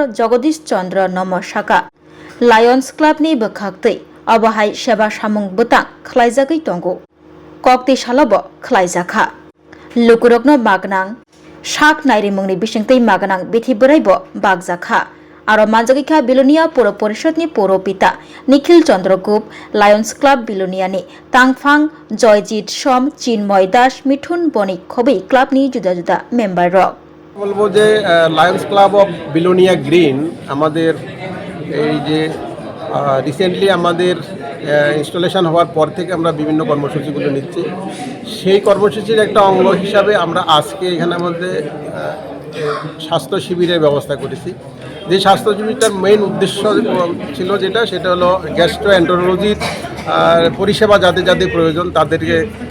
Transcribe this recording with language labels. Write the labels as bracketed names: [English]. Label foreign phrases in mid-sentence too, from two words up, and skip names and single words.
[Kok Borok] Jagodish Chandra Nomoshaka Lions Club ni bakhaktei abahai seba samung butang khlaijagai tongo kokti shalabo khlaijaka lukurokno magnang shak nairimungni bisingtei magnang bithi boraibo bagjaka aro manjagikha Bilonia Poro Porishod ni Poro Pita Nikhil Chandra Gup Lions Club Bilonia ni Tangfang Joyjit Som Chinmoy Das Mithun Bonik Khobei club ni juda juda member rok [Bangla] বলবো যে লায়ন্স ক্লাব অফ বিলোনিয়া গ্রিন আমাদের এই যে রিসেন্টলি আমাদের ইনস্টলেশন হওয়ার পর থেকে আমরা বিভিন্ন কর্মসূচিগুলো নিচ্ছি সেই কর্মসূচির একটা অঙ্গ হিসাবে আমরা আজকে এখানে আমাদের স্বাস্থ্য শিবিরের ব্যবস্থা করেছি যে স্বাস্থ্য শিবিরটার মেইন উদ্দেশ্য ছিল সেটা হলো গ্যাস্ট্রোএন্টারোলজির পরিষেবা যাদের যাদের প্রয়োজন তাদেরকে